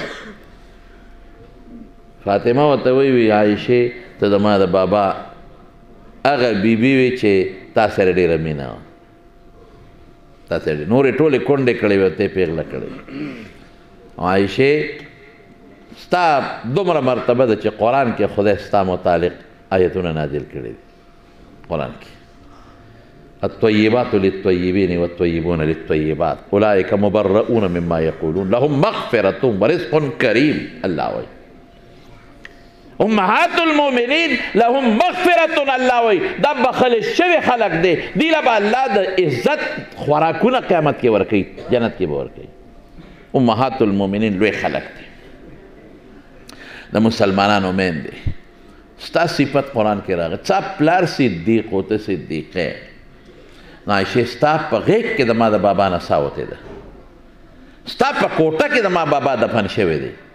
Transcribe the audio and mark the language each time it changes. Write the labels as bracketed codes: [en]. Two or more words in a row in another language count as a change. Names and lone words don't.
[ps] فاطمه ورته وی عایشې ته زما د بابا هغه بیبي وي چې تا سره ډېره مینه وه تا سره نورې ټولې کونډې کړې وې ته یې پېغله کړې او عایشې ستا دومره مرتبه ده چې قرآن کې خدای ستا متعلق آیتونه نازل کړي دي قرآن کې [ar] الطیبات للطیبین والطیبون للطیبات اولئک مبرؤون مما یقولون لهم مغفرة ورزق کریم [ps] الله وایي [ar] امهات المؤمنین لهم مغفرة [ps] الله وایي دا بخل شوي خلق دی دی له به الله د عزت خوراکونه قیامت کې ورکوي جنت کې به ورکوي [ar] امهات المؤمنین [ps] لوی خلق دی د مسلمانانو میندې ستا صفت قرآن کې راغی ستا پلار صدیق و ته صدیقه نو عایشې ستا په غیږ کې د ما د بابا نسا وتې ده ستا په کوټه کې د ما بابا دفن شوی دی